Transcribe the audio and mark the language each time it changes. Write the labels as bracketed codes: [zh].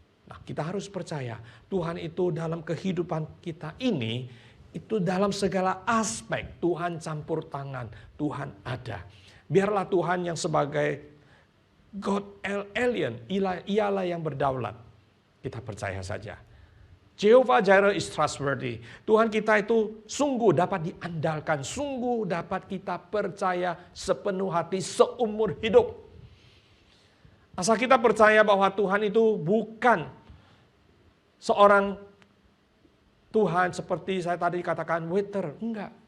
[id] Nah, kita harus percaya Tuhan itu dalam kehidupan kita ini, itu dalam segala aspek Tuhan campur tangan, Tuhan ada. Biarlah Tuhan yang sebagai God El Elyon, ialah yang berdaulat. Kita percaya saja. [en] Jehovah Jireh is trustworthy. [id] Tuhan kita itu sungguh dapat diandalkan, sungguh dapat kita percaya sepenuh hati seumur hidup. Asal kita percaya bahwa Tuhan itu bukan seorang Tuhan seperti saya tadi katakan waiter, enggak.